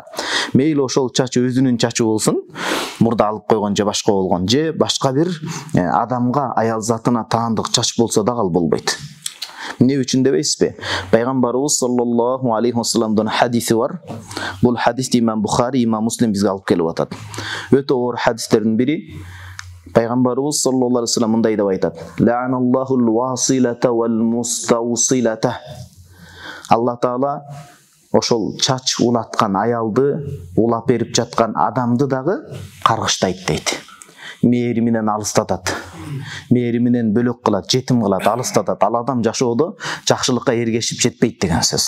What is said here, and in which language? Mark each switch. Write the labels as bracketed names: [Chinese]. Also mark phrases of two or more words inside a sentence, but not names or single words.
[Kyrgyz] Мейли ошол чачы өзүнүн чачы болсун, мурда алып койгон же башка болгон, же башка бир адамга, аял затына таандык чач болсо дагы ал болбойт. эмне үчүн дебейсизби? Пайгамбарыбыз [Arabic] صلى الله عليه وسلم [Kyrgyz] хадиси бар. Бул хадисти имам Бухари, имам Муслим бизге алып келип атат. Өтө оор хадистердин бири. Пайгамбарыбыз [Arabic] صلى الله عليه وسلم [Kyrgyz] мындай деп айтат: [Arabic] "لعن الله الواصلة والمستوصلة." [Kyrgyz] Алла Таала ошол чач улаткан аялды, улап берип жаткан адамды дагы каргыштайт дейт. Мээри менен алыстатат. Мээри менен бөлөк кылат, жетим кылат, алыстатат. Ал адам жашоодо жакшылыкка эргешип жетпейт деген сөз.